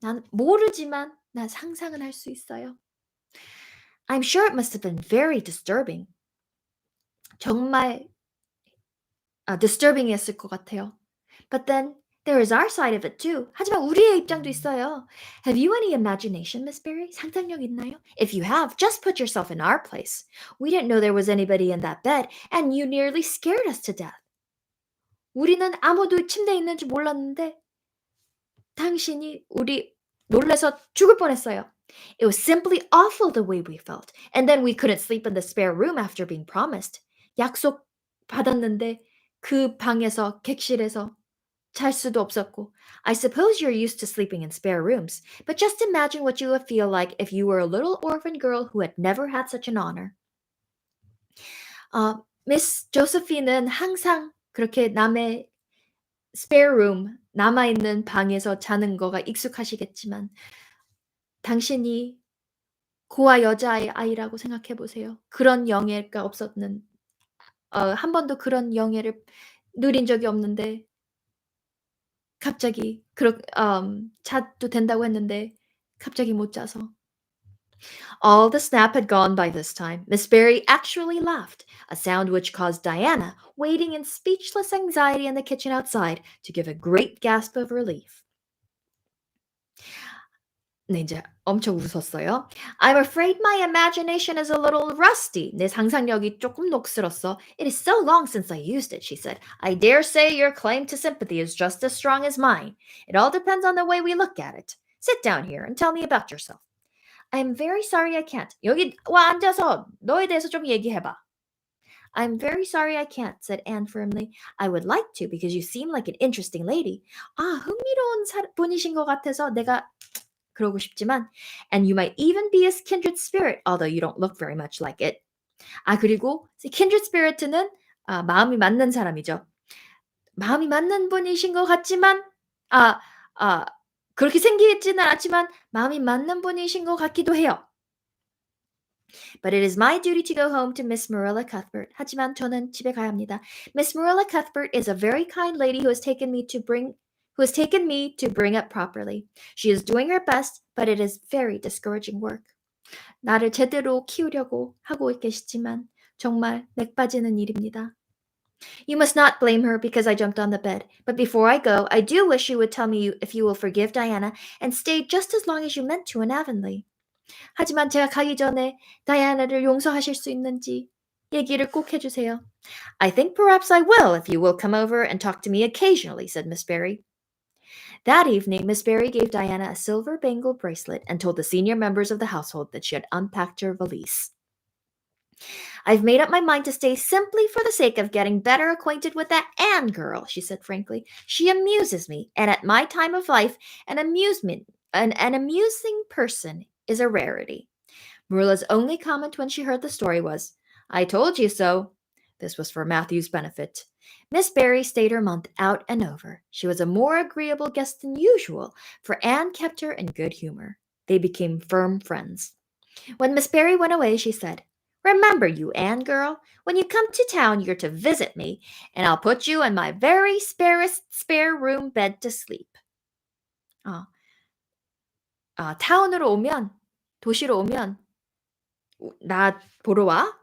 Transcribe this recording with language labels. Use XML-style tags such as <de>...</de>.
<ko>난 모르지만 난 상상은 할 수 있어요.</ko> <en>I'm sure it must have been very disturbing.</en> <ko>정말 disturbing이었을 것 같아요.</ko> <en>But then there is our side of it too.</en> <ko>하지만 우리의 입장도 있어요.</ko> <en>Have you any imagination, Miss Barry?</en> <ko>상상력 있나요?</ko> <en>If you have, just put yourself in our place. We didn't know there was anybody in that bed, and you nearly scared us to death.</en> <ko>우리는 아무도 침대에 있는지 몰랐는데 당신이 우리 놀라서 죽을 뻔했어요.</ko> <en>It was simply awful the way we felt. And then we couldn't sleep in the spare room after being promised.</en> <ko>약속 받았는데 그 방에서 객실에서 잘 수도 없었고.</ko> <en>I suppose you're used to sleeping in spare rooms, but just imagine what you would feel like if you were a little orphan girl who had never had such an honor.</en> <ko>미스 조세피는 항상 그렇게 남의 spare room, 남아있는 방에서 자는 거가 익숙하시겠지만 당신이 고아 여자아이라고 생각해 보세요. 그런 영예가 없었는 한 번도 그런 영예를 누린 적이 없는데 갑자기 자도 된다고 했는데 갑자기 못 자서.</ko> <en>All the snap had gone by this time. Miss Barry actually laughed, a sound which caused Diana, waiting in speechless anxiety in the kitchen outside, to give a great gasp of relief.</en> <ko>네, 이제 엄청 웃었어요.</ko> <en>I'm afraid my imagination is a little rusty.</en> <ko>내 상상력이 조금 녹슬었어.</ko> <en>It is so long since I used it, she said. I dare say your claim to sympathy is just as strong as mine. It all depends on the way we look at it. Sit down here and tell me about yourself. I'm very sorry I can't.</en> <ko>여기 와 앉아서 너에 대해서 좀 얘기해봐.</ko> <en>I'm very sorry I can't, said Anne firmly. I would like to because you seem like an interesting lady.</en> <ko>흥미로운 분이신 것 같아서 내가 그러고 싶지만</ko> <en>and you might even be a kindred spirit, although you don't look very much like it.</en> <ko>그리고 kindred spirit는 마음이 맞는 사람이죠. 마음이 맞는 분이신 것 같지만 그렇게 생기지는 않았지만 마음이 맞는 분이신 것 같기도 해요.</ko> <en>But it is my duty to go home to Miss Marilla Cuthbert.</en> <ko>하지만 저는 집에 가야 합니다.</ko> <en>Miss Marilla Cuthbert is a very kind lady who has taken me to bring up properly. She is doing her best, but it is very discouraging work.</en> <ko>나를 제대로 키우려고 하고 계시지만 정말 맥 빠지는 일입니다.</ko> <en>You must not blame her because I jumped on the bed. But before I go, I do wish you would tell me if you will forgive Diana and stay just as long as you meant to in Avonlea.</en> <ko>하지만 제가 가기 전에 다이아나를 용서하실 수 있는지 얘기를 꼭 해주세요.</ko> <en>I think perhaps I will if you will come over and talk to me occasionally, said Miss Barry. That evening, Miss Barry gave Diana a silver bangle bracelet and told the senior members of the household that she had unpacked her valise. I've made up my mind to stay simply for the sake of getting better acquainted with that Anne girl, she said frankly. She amuses me, and at my time of life, an amusing person is a rarity. Marilla's only comment when she heard the story was, I told you so. This was for Matthew's benefit. Miss Barry stayed her month out and over. She was a more agreeable guest than usual, for Anne kept her in good humor. They became firm friends. When Miss Barry went away, she said, Remember, you Anne girl, when you come to town, you're to visit me, and I'll put you in my very sparest spare room bed to sleep.</en> <ko>어, 타운으로 오면, 도시로 오면, 나 보러 와.</ko>